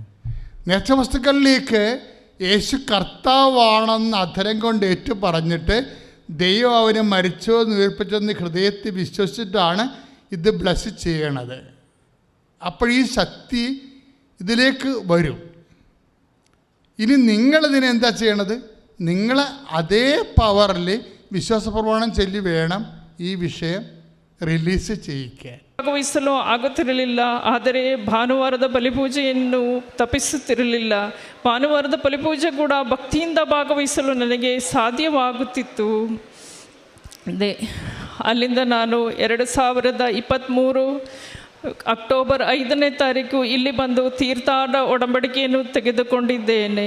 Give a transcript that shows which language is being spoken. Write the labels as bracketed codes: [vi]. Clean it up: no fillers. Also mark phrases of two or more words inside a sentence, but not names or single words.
[ml] നേർച്ചവസ്തുക്കളിലേക്ക് യേശു കർത്താവാണെന്ന് അധരം കൊണ്ട് ഏറ്റു പറഞ്ഞിട്ട് ദൈവം അവനെ മരിച്ചോ ഉയർപ്പിച്ചെന്ന് ഹൃദയത്തിൽ വിശ്വസിച്ചിട്ടാണ് ഇത് ബ്ലസ് ചെയ്യണത്. അപ്പോൾ ഈ ശക്തി ഇതിലേക്ക് വരും. ഇനി നിങ്ങളിതിനെ എന്താ ചെയ്യണത്? നിങ്ങൾ അതേ പവറിൽ വിശ്വാസപ്രമാണം ചൊല്ലി വേണം ഈ വിഷയ റിലീസ് ചെയ്യിക്കാൻ. [kn] ಭಾಗವಹಿಸಲು ಆಗುತ್ತಿರಲಿಲ್ಲ. ಆದರೆ ಭಾನುವಾರದ ಬಲಿಪೂಜೆಯನ್ನು ತಪ್ಪಿಸುತ್ತಿರಲಿಲ್ಲ. ಭಾನುವಾರದ ಬಲಿಪೂಜೆ ಕೂಡ ಭಕ್ತಿಯಿಂದ ಭಾಗವಹಿಸಲು ನನಗೆ ಸಾಧ್ಯವಾಗುತ್ತಿತ್ತು. ಅಲ್ಲಿಂದ ನಾನು 2023 ಅಕ್ಟೋಬರ್ 5ನೇ ತಾರೀಕು ಇಲ್ಲಿ ಬಂದು ತೀರ್ಥಾಟ ಒಡಂಬಡಿಕೆಯನ್ನು ತೆಗೆದುಕೊಂಡಿದ್ದೇನೆ.